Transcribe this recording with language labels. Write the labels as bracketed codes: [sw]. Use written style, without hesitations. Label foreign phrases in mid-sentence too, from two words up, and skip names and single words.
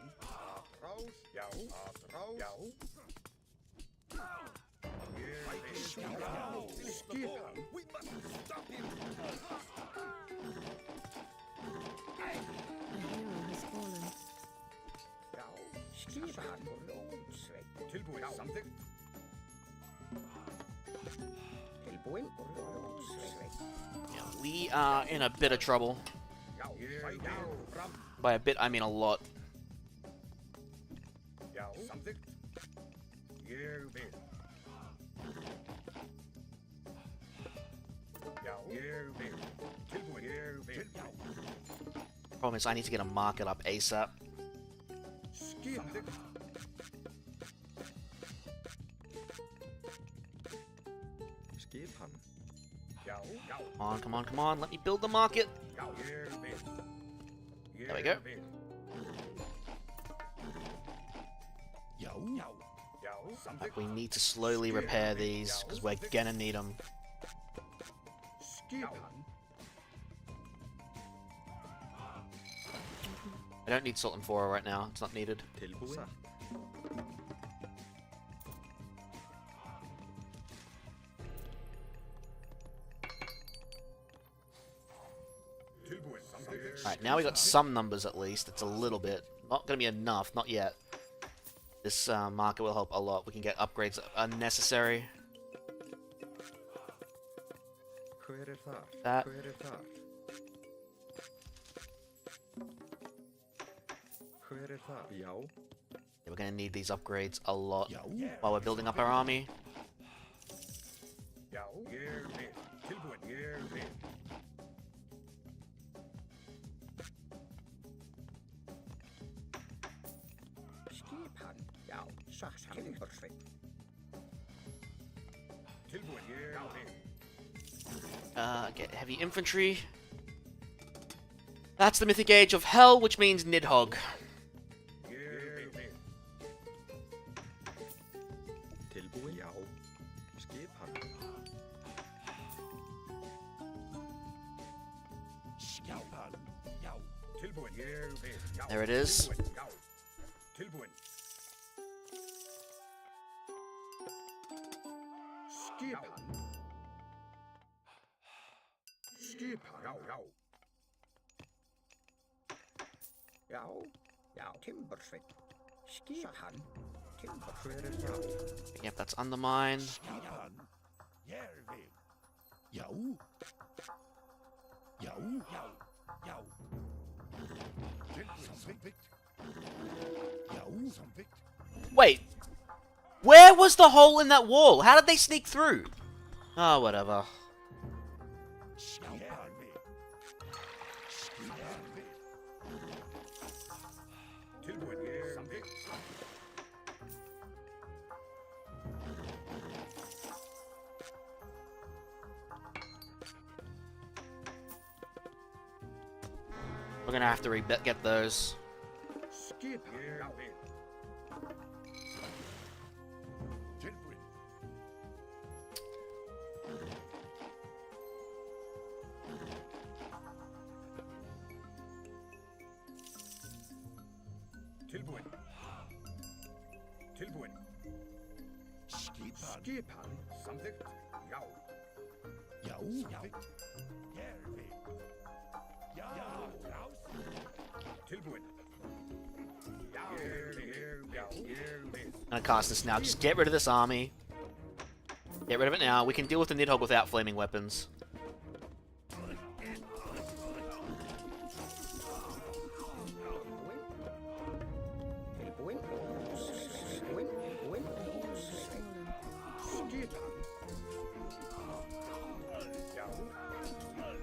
[is] Atrás. Já. Atrás. Já. Skipan. [en] We must stop him. A hero has fallen. [is] Já, skipan og lónsveit. Tilbúin. Samþykkt. Tilbúin og lónsveit. [en] Yeah, we are in a bit of trouble. [is] Já. Feikir fram. [en] By a bit, I mean a lot. [is] Já. Samþykkt. Ég vil. Já. Ég vil. Tilbúin. Ég vil. Já. [en] Problem is, I need to get a market up ASAP. [is] Skipan. Skipan. Já. Já. [en] Come on, come on, come on. Let me build the market. [is] Já. Ég vil. [en] There we go. [is] vil. Já. Já. Já. Samþykkt. [en] We need to slowly repair these, because we're gonna need them. Skipan. I don't need salt and flora right now. It's not needed. [is] Tilbúin. Tilbúin. Samþykkt. [en] Alright, now we got some numbers at least. It's a little bit. Not gonna be enough, not yet. This market will help a lot. We can get upgrades unnecessary. [is] Hver þar? [en] That. [is] Hver þar? Hver þar? Já. [en] Yeah, we're gonna need these upgrades a lot while we're building up our army. [is] Já. Ég vil. Tilbúin. Ég vil. Skipan. Já, timbursveit. Tilbúin. Ég vil. [en] Get heavy infantry. That's the mythic age of hell, which means Nidhogg. [is] Ég vil. Tilbúin. Já. Skipan. Skipan. Já. Tilbúin. Ég vil. Já. [en] There it is. [is] Tilbúin. Já. Tilbúin. Skipan. Skipan. Já. Já. Já, já, timbursveit. Skipan. Timbursveit. Hver þar? [en] Yep, that's undermined. [is] Skipan. Ég vil. Já. Já. Já. Já. Tilbúin. Samþykkt. Já. Samþykkt. [en] Wait! Where was the hole in that wall? How did they sneak through? Oh, whatever. [is] Skipan. Skipan. Tilbúin. Ég samþykkt. [en] We're gonna have to get those. [is] Skipan. Ég vil. Tilbúin. Tilbúin. Tilbúin. Skipan. Skipan. Samþykkt. Já. Já. Samþykkt. Ég vil. Já. Rás. Tilbúin. Já. Ég vil. Já. Ég vil. [en] I'm gonna cast this now. Just get rid of this army. Get rid of it now. We can deal with the Nidhogg without flaming weapons. [is] Tilbúin. Tilbúin. Tilbúin. Tilbúin. Skipan. Já.